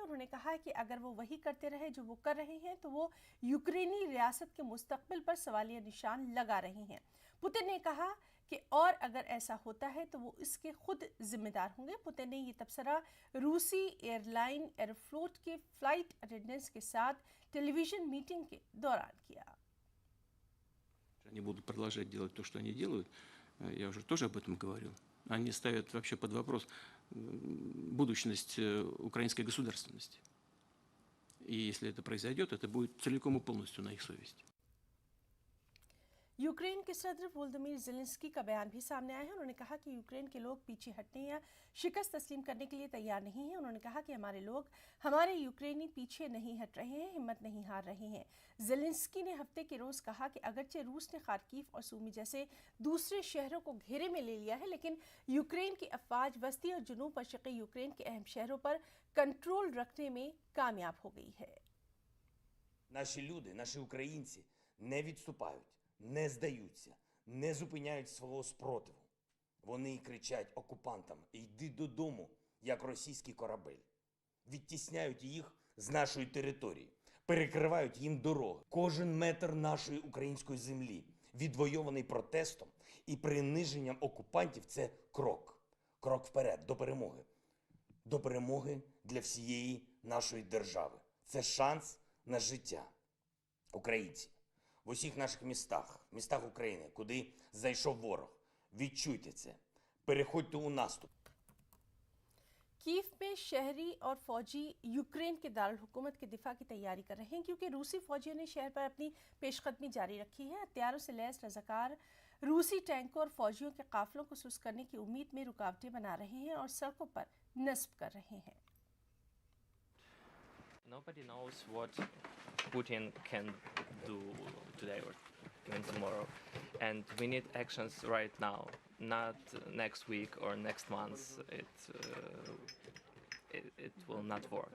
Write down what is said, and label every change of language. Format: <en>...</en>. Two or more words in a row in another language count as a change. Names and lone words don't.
<ur>انہوں نے کہا ہے کہ اگر وہ وہی کرتے رہے جو وہ کر رہے ہیں، تو وہ یوکرینی ریاست کے مستقبل پر سوالیہ نشان لگا رہے ہیں. پیوٹن نے کہا کہ اور اگر ایسا ہوتا ہے تو وہ اس کے خود ذمہ دار ہوں گے. پیوٹن نے یہ تبصرہ روسی ایئرلائن ایروفلوٹ کے</ur> <en>flight attendants</en> <ur>کے ساتھ</ur> <en>television meeting</en> <ur>کے دوران کیا.</ur> <ru>Они будут продолжать делать то, что они делают. Я уже тоже об этом говорил. Они ставят вообще под вопрос будущность украинской государственности. И если это произойдет, это будет целиком и полностью на их совести.</ru> <ur>یوکرین کے صدر ولادیمیر زیلنسکی کا بیان بھی سامنے آیا ہے. انہوں نے کہا کہ یوکرین کے لوگ پیچھے ہٹنے یا شکست تسلیم کرنے کے لیے تیار نہیں ہیں. انہوں نے کہا کہ ہمارے یوکرینی پیچھے نہیں ہٹ رہے ہیں، ہمت نہیں ہار رہے ہیں. زیلنسکی نے ہفتے کے روز کہا کہ اگرچہ روس نے خارکیف اور سومی جیسے دوسرے شہروں کو گھیرے میں لے لیا ہے، لیکن یوکرین کی افواج وسطی اور جنوب مشرقی یوکرین کے اہم شہروں پر کنٹرول رکھنے میں کامیاب ہو گئی ہے.</ur> <uk>Наші люди, наші українці не відступають, не здаються, не зупиняють свого спротиву. Вони кричать окупантам: «Йди додому», як російський корабель. Відтісняють їх з нашої території, перекривають їм дороги. Кожен метр нашої української землі, відвойований протестом і приниженням окупантів, це крок. Крок вперед, до перемоги. До перемоги для всієї нашої держави. Це шанс на життя українців в усіх наших містах України, куди зайшов ворог. Відчуйте це. Переходьте у наступ.</uk> <ur>کیف میں شہری اور فوجی یوکرین کے دارالحکومت کے دفاع کی تیاری کر رہے ہیں کیونکہ روسی فوجیوں نے شہر پر اپنی پیش قدمی جاری رکھی ہے. ہتھیاروں سے لیس رضاکار روسی ٹینکوں اور فوجیوں کے قافلوں کو سست کرنے کی امید میں رکاوٹیں بنا رہے ہیں اور سڑکوں پر نصب کر رہے ہیں.</ur> <en>Nobody knows what Putin can do today or even tomorrow, and we need actions right now, not next week or next month. It will not work.</en>